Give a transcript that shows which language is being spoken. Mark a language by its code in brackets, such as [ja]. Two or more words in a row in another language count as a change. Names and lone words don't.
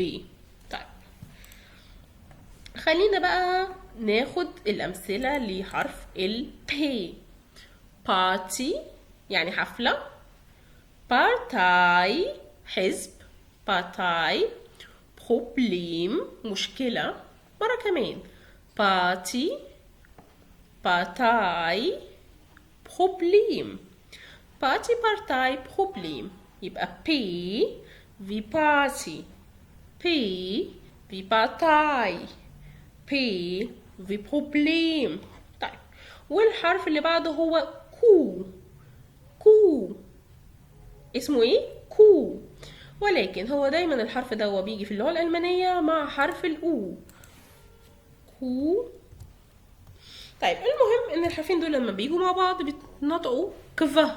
[ar] طيب، خلينا بقى ناخد الأمثلة لحرف ال P. party يعني حفلة. [de] Partei حزب. Partei Problem مشكلة. [ar] مرة كمان. [de] Party Partei Problem. Partei Problem. يبقى P wie Party. P wie Partei. P wie Problem. [ar] طيب، والحرف اللي بعده هو كو. كو اسمه ايه؟ كو. ولكن هو دايما الحرف ده هو بيجي في اللغة الألمانية مع حرف الأو. كو. طيب المهم ان الحرفين دول لما بيجوا مع بعض بيتنطقوا كفا.